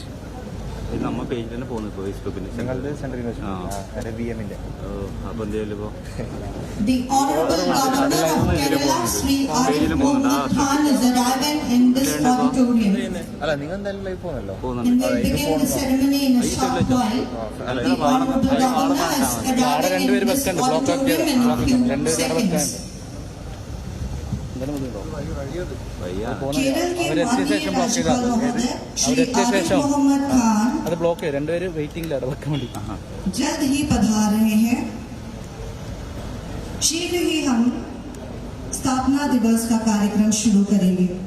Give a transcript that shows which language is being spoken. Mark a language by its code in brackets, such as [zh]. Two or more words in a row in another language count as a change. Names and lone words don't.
[ml] നമ്മ പേജിൽ തന്നെ പോകുന്നു ഇപ്പോൾ ഫേസ്ബുക്കിന്റെ നിങ്ങളുടെ [en] central university [ml] VM-ന്റെ അപ്പോൾ എന്തെങ്കിലും ഇപ്പോൾ [en] The Honorable Governor of Kerala, Sri Arif Muhammad Khan, is arriving in this auditorium. [ml] അല്ല നിങ്ങൾ എന്തായാലും ലൈവ് പോകുന്നല്ലോ [en] And we'll begin the ceremony in a short while. The Honorable Governor is arriving in this auditorium in a few seconds. [hi] केरल के माननीय राज्यपाल महोदय श्री आरिफ मोहम्मद खान [ml] അത് ബ്ലോക്ക് ചെയ്യും രണ്ടുപേര് വെയിറ്റിംഗിലാണ് വെക്കാൻ വേണ്ടി [hi] जल्द ही पधार रहे हैं। शीघ्र ही हम स्थापना दिवस का कार्यक्रम शुरू करेंगे।